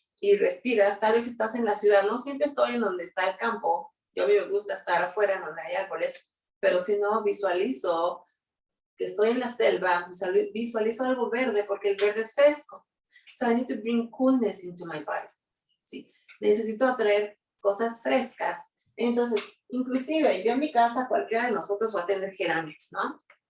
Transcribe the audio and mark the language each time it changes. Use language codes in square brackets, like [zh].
[es] y respiras, tal vez estás en la ciudad, no siempre estoy en donde está el campo, yo a mí me gusta estar afuera donde hay árboles, pero si no visualizo que estoy en la selva, visualizo algo verde porque el verde es fresco. [en] So I need to bring coolness into my body. [es] ¿Sí? Necesito atraer cosas frescas. Entonces, inclusive yo en mi casa, cualquiera de nosotros va a tener geranios, ¿no?